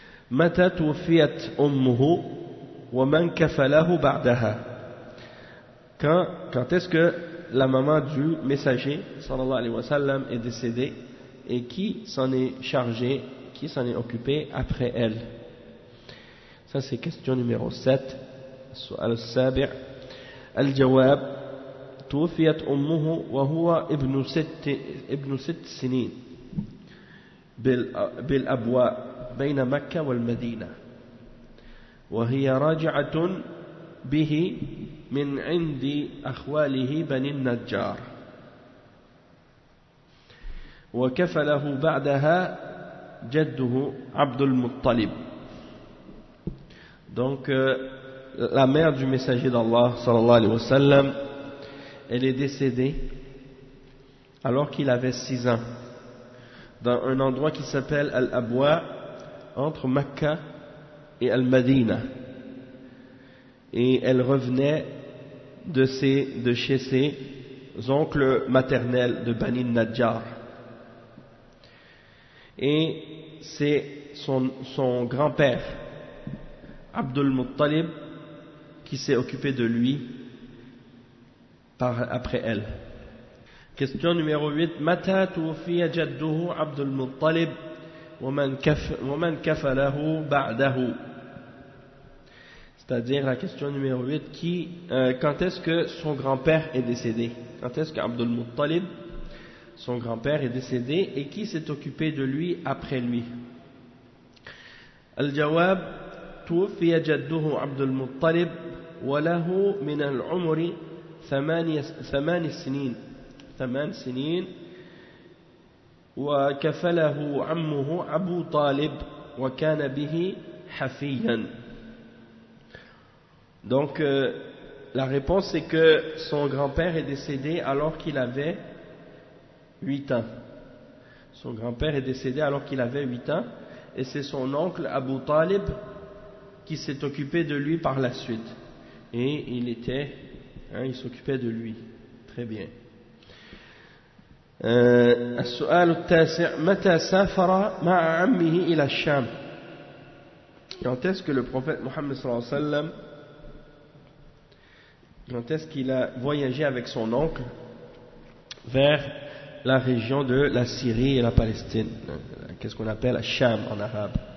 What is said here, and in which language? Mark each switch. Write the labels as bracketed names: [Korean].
[Arabic] متى توفيت أمه ومن كفله بعدها؟ [French] Quand est-ce que la maman du messager [Arabic] sallallahu alayhi wa sallam [French] est décédée, et qui s'en est chargé, qui s'en est occupé après elle? Ça c'est question numéro 7. [Arabic] سؤال السابع. الجواب: توفيت أمه وهو ابن ست سنين بالأبواء بين مكة والمدينة وهي راجعة به من عند أخواله بني النجار وكفله بعدها جده عبد المطلب. [French] Donc la mère du messager d'Allah [Arabic] sallallahu alayhi wa sallam, [French] elle est décédée alors qu'il avait 6 ans dans un endroit qui s'appelle Al-Abwa, entre Mecca et Al-Madina. Et elle revenait de chez ses oncles maternels de Bani Najjar. Et c'est son grand-père, Abdul Muttalib, qui s'est occupé de lui après elle. Question numéro 8. [Arabic] متى توفي جده عبد المطلب ومن كفله بعده. [French] C'est-à-dire la question numéro 8, qui quand est-ce que son grand-père est décédé? Quand est-ce que Abdul Muttalib, son grand-père, est décédé, et qui s'est occupé de lui après lui? [Arabic] الجواب: توفي جده عبد المطلب وله من العمر ثمان سنين وكفله عمه أبو طالب وكان به حفيا. [French] Donc la réponse c'est que son grand-père est décédé alors qu'il avait 8 ans. Son grand-père est décédé alors qu'il avait 8 ans, et c'est son oncle Abu Talib qui s'est occupé de lui par la suite. Et il s'occupait de lui. Très bien. [Arabic] السؤال التاسع: متى سافر مع عمه إلى الشام؟ [French] Quand est-ce que le prophète Mohammed [Arabic] sallallahu alayhi wa sallam, [French] quand est-ce qu'il a voyagé avec son oncle vers la région de la Syrie et la Palestine, qu'est-ce qu'on appelle الشام en arabe?